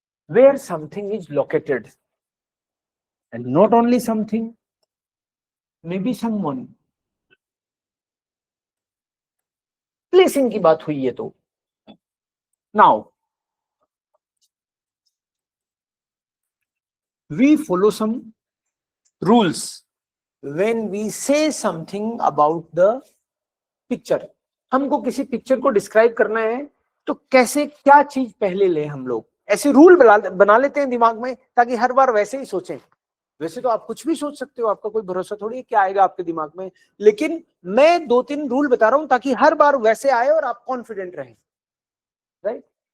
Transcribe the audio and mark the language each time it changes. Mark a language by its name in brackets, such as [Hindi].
[English] where something is located, and not only something, maybe someone, placing [Hindi] की बात हुई है तो। [English] now we follow some rules when we say something about the picture। [Hindi] हमको किसी picture को डिस्क्राइब करना है तो कैसे, क्या चीज पहले ले हम लोग, ऐसे रूल बना लेते हैं दिमाग में ताकि हर बार वैसे ही सोचें। वैसे तो आप कुछ भी सोच सकते हो, आपका कोई भरोसा थोड़ी है क्या आएगा आपके दिमाग में, लेकिन मैं 2-3 रूल बता रहा हूं ताकि हर बार वैसे आए और आप कॉन्फिडेंट रहें, राइट?